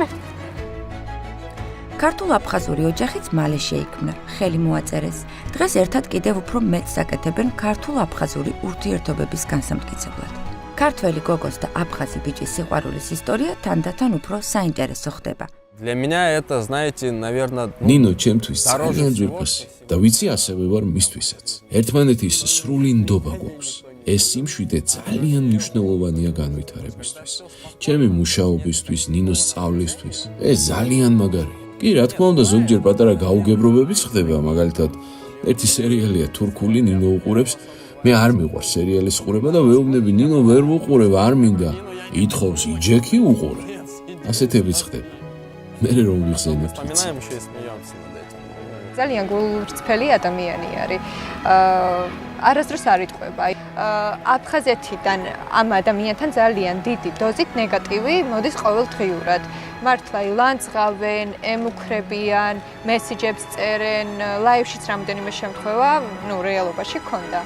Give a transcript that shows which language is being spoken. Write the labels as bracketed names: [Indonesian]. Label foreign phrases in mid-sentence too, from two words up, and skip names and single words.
[Georgian] ქართულ-აფხაზური ოჯახიც მალე შეიქმნა, ხელი მოაწერეს. დღეს ერთად კიდევ უფრო მეტს აკეთებენ ქართულ-აფხაზური ურთიერთობების განსამტკიცებლად. ქართველი გოგოს და აფხაზი ბიჭის სიყვარულის ისტორია თანდათან უფრო საინტერესო ხდება. [Russian] Для меня это, знаете, наверное, [Georgian] ნინო ჩემთვის ძალიან ძვირფასი და ვიცი ასევე ვარ მისთვისაც. ერთმანეთის სრული ნდობა გვაქვს. ეს სიმშვიდე ძალიან მნიშვნელოვანია განვითარებისთვის. ჩემი მუშაობისთვის, ნინოს სწავლისთვის. ეს ძალიან მაგარია. კი, რა თქმა უნდა, ზოგჯერ პატარა გაუგებრობებიც ხდება, მაგალითად, ერთი სერიალია თურქული, ნინო უყურებს მე არ მიყვარს სერიალის ყურება და ვეუბნები ნინო ვერ ვუყურებ, არ მინდა. ითხოვს იჯექი უყურე. ასეთებიც ხდება. მე რომ ვიხსენებ თვითონ. [Russian] Вспоминаем еще и смеемся над этим. [Georgian] ძალიან გულწრფელი ადამიანი არის. არასდროს არ იტყვება. აფხაზეთიდან ამ ადამიანთან ძალიან დიდი დოზით ნეგატივი მოდის ყოველდღიურად. მართლა ილანძღავენ, ემუქრებიან, მესიჯებს წერენ, ლაივშიც რამდენიმე შემთხვევა, რეალობაში ქონდა.